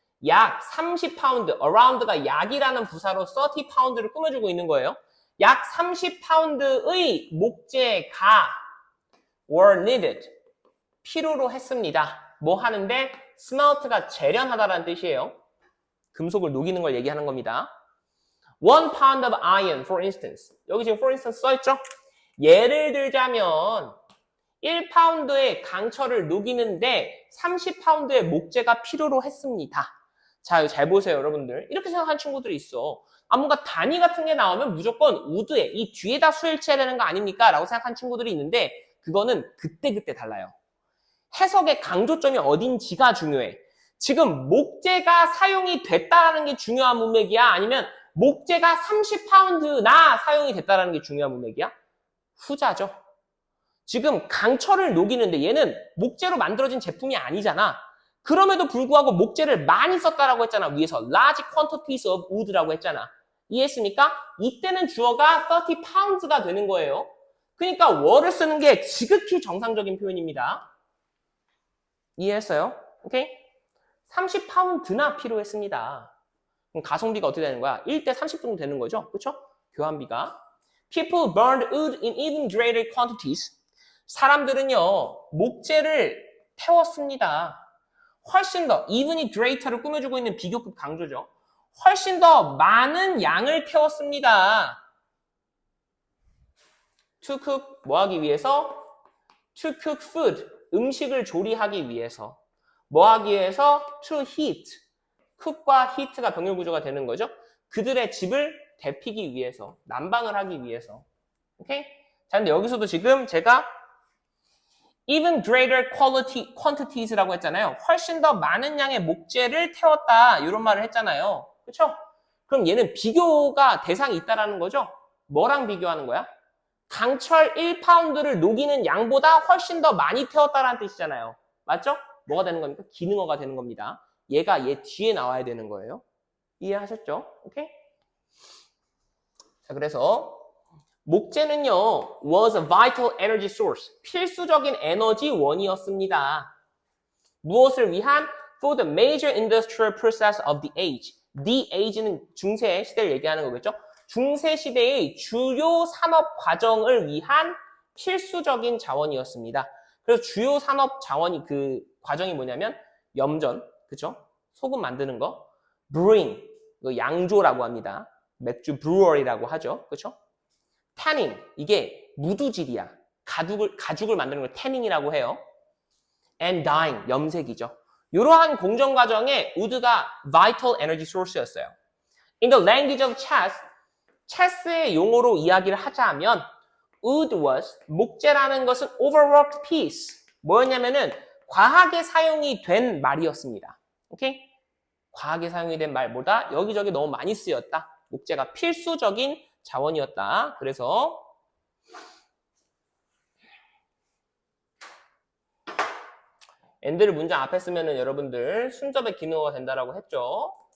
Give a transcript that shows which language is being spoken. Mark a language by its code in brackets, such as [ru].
[ko] 약 30파운드, around가 약이라는 부사로 30파운드를 꾸며주고 있는 거예요. 약 30파운드의 목재가 [en] were needed, [ko] 필요로 했습니다. 뭐 하는데? smelt가 재련하다라는 뜻이에요. 금속을 녹이는 걸 얘기하는 겁니다. [en] 1 pound of iron, for instance. [ko] 여기 지금 [en] for instance [ko] 써있죠? 예를 들자면 1파운드의 강철을 녹이는데 30파운드의 목재가 필요로 했습니다. 자, 이거 잘 보세요, 여러분들. 이렇게 생각하는 친구들이 있어. 아, 뭔가 단위 같은 게 나오면 무조건 우드에, 이 뒤에다 수일치해야 되는 거 아닙니까? 라고 생각하는 친구들이 있는데 그거는 그때그때 달라요. 해석의 강조점이 어딘지가 중요해. 지금 목재가 사용이 됐다라는 게 중요한 문맥이야? 아니면 목재가 30파운드나 사용이 됐다라는 게 중요한 문맥이야? 후자죠. 지금 강철을 녹이는데 얘는 목재로 만들어진 제품이 아니잖아. 그럼에도 불구하고 목재를 많이 썼다라고 했잖아. 위에서 [en] large quantities of wood [ko] 라고 했잖아. 이해했습니까? 이때는 주어가 [en] 30 pounds [ko] 가 되는 거예요. 그러니까 were를 쓰는 게 지극히 정상적인 표현입니다. 이해했어요? 오케이? 30파운드나 필요했습니다. 그럼 가성비가 어떻게 되는 거야? 1대 30 정도 되는 거죠? 그렇죠? 교환비가. [en] People burned wood in even greater quantities. [ko] 사람들은요, 목재를 태웠습니다. 훨씬 더, even이 greater를 꾸며주고 있는 비교급 강조죠. 훨씬 더 많은 양을 태웠습니다. [en] To cook, [ko] 뭐 하기 위해서? [en] To cook food, [ko] 음식을 조리하기 위해서. 뭐 하기 위해서? [en] To heat, [ko] cook과 heat가 병렬 구조가 되는 거죠. 그들의 집을 데피기 위해서, 난방을 하기 위해서. 오케이? 자, 근데 여기서도 지금 제가 [en] even greater quantities [ko] 라고 했잖아요. 훨씬 더 많은 양의 목재를 태웠다. 이런 말을 했잖아요. 그렇죠? 그럼 얘는 비교가 대상이 있다라는 거죠? 뭐랑 비교하는 거야? 강철 1파운드를 녹이는 양보다 훨씬 더 많이 태웠다라는 뜻이잖아요. 맞죠? 뭐가 되는 겁니까? 기능어가 되는 겁니다. 얘가 얘 뒤에 나와야 되는 거예요. 이해하셨죠? 오케이? 자, 그래서 목재는요, [en] was a vital energy source. [ko] 필수적인 에너지원이었습니다. 무엇을 위한? [en] For the major industrial process of the age. [ko] The age는 중세 시대를 얘기하는 거겠죠? 중세 시대의 주요 산업 과정을 위한 필수적인 자원이었습니다. 그래서 주요 산업 자원이 그 과정이 뭐냐면 염전, 그쵸? 소금 만드는 거, brewing, 양조라고 합니다. 맥주 brewery라고 하죠, 그쵸? tanning, 이게 무두질이야. 가죽을 만드는 걸 태닝이라고 해요. [en] and dying, [ko] 염색이죠. 이러한 공정 과정에 wood가 [en] vital energy source [ko] 였어요. [en] In the language of chess, [ko] 체스의 용어로 이야기를 하자면 [en] wood was, [ko] 목재라는 것은 [en] overworked piece. [ko] 뭐였냐면은 과하게 사용이 된 말이었습니다. 오케이? 과하게 사용이 된 말보다 여기저기 너무 많이 쓰였다. 목재가 필수적인 자원이었다. 그래서 and를 문장 앞에 쓰면은 여러분들 순접의 기능어가 된다라고 했죠.